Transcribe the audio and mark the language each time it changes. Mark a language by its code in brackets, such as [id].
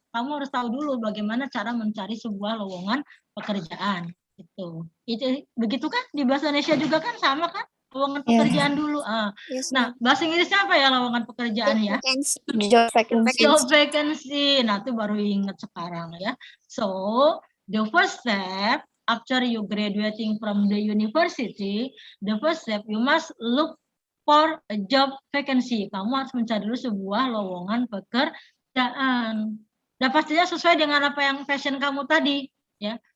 [id] Kamu harus tahu dulu bagaimana cara mencari sebuah lowongan pekerjaan. Itu begitu kan di bahasa Indonesia juga kan sama kan? lowongan Iya. pekerjaan dulu. [en] Yes, [id] Nah, bahasa Inggrisnya apa ya lowongan pekerjaan ya? [en] vacancy. Job vacancy. Job vacancy. [id] Nah, itu baru ingat sekarang ya. [en] So, the first step after you graduating from the university, the first step you must look for a job vacancy. [id] Kamu harus mencari dulu sebuah lowongan pekerjaan. Dan pastinya sesuai dengan apa yang passion kamu tadi, ya.